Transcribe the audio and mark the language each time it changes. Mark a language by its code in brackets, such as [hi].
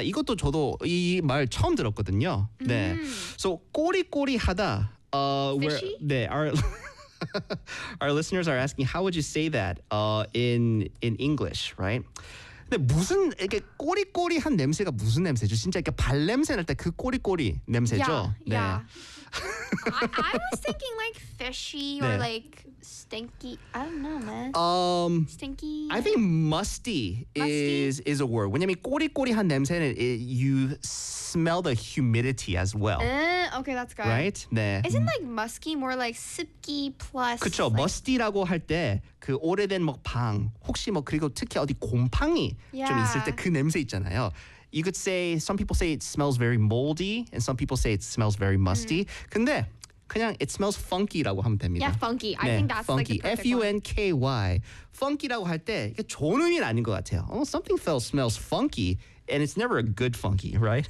[ko] 이것도 저도 이 말 처음 들었거든요. 네. So 꼬리꼬리하다. [en] Fishy? [ko] 네. [en] Our listeners are asking how would you say that in English, right? [ko] 근데 무슨 이게 꼬리꼬리한 냄새가 무슨 냄새죠? 진짜 이게 발냄새 날 때 그 꼬리꼬리 냄새죠? [en] Yeah, [ko] 네. [en] Yeah. I was thinking like fishy or 네. like stinky. I don't know, man. Stinky. I think musty, is a word. [ko] 왜냐면 꼬리꼬리한 냄새는 [en] you smell the humidity as well. Okay, that's good. Right? 네. Isn't like musky more like 습기 plus? [ko] 그렇죠. [en] Like, [ko] musty라고 할 때 그 오래된 뭐 방 혹시 뭐 그리고 특히 어디 곰팡이 yeah. 좀 있을 때 그 냄새 있잖아요. [en] You could say, some people say it smells very moldy, and some people say it smells very musty. [ko] Mm. 근데 그냥 [en] it smells [ko] funky라고 하면 됩니다. [en] Yeah, funky. 네, I think that's funky. Like a F-U-N-K-Y. One. [ko] Funky라고 할 때 이게 좋은 의미는 아닌 것 같아요. [en] Oh, something smells funky, and it's never a good funky, right?